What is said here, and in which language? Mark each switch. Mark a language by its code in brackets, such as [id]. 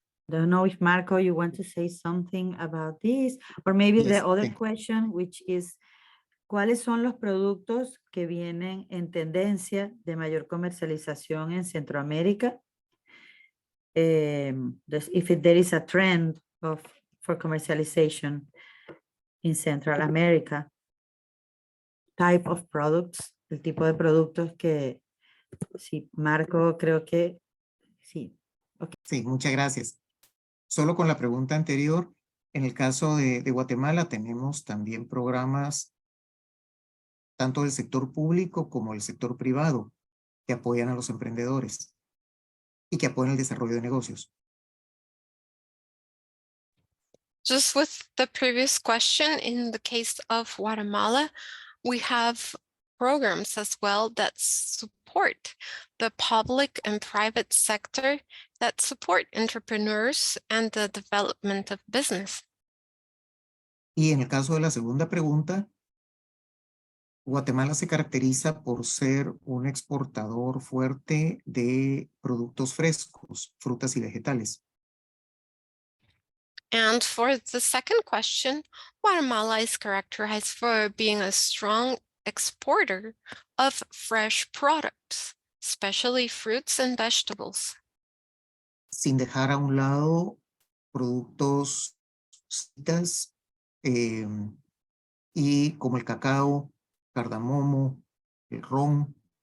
[en] Don't know if Marco, you want to say something about this, or maybe Yes, the other thank you. question, which is, [es] ¿cuáles son los productos que vienen en tendencia de mayor comercialización en Centroamérica? [en] If there is a trend for commercialization in Central America, type of products, [es] el tipo de productos que, sí, Marco, creo que sí. [en] Okay. [es] Sí, muchas gracias. Solo con la pregunta anterior, en el caso de Guatemala tenemos también programas tanto del sector público como del sector privado que apoyan a los emprendedores y que apoyan el desarrollo de negocios. [en] Just with the previous question, in the case of Guatemala, we have programs as well that support support the public and private sector that support entrepreneurs and the development of business. [es] Y en el caso de la segunda pregunta, Guatemala se caracteriza por ser un exportador fuerte de productos frescos, frutas y vegetales. [en] And for the second question, Guatemala is characterized for being a strong exporter of fresh products, especially fruits and vegetables. [es] Sin dejar a un lado productos citas, y como el cacao, cardamomo, el ron.